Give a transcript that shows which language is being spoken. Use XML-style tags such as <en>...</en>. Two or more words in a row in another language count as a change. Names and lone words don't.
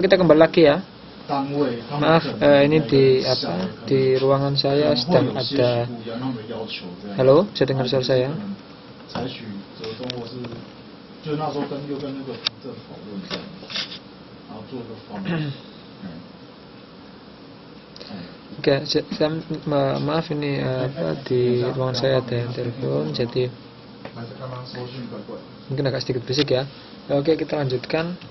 <id>kita kembali lagi ya.</id> <zh>单位，</zh> <id>Maaf, ini di ruangan saya sedang ada. Halo, bisa dengar suara saya?</id> <zh>采取折中或是，就那时候跟那个政讨论这样，然后做个方案。</zh> <id>Oke, maaf ini di ruangan saya ada yang telepon, jadi mungkin agak sedikit berisik ya. Oke, kita lanjutkan.</id>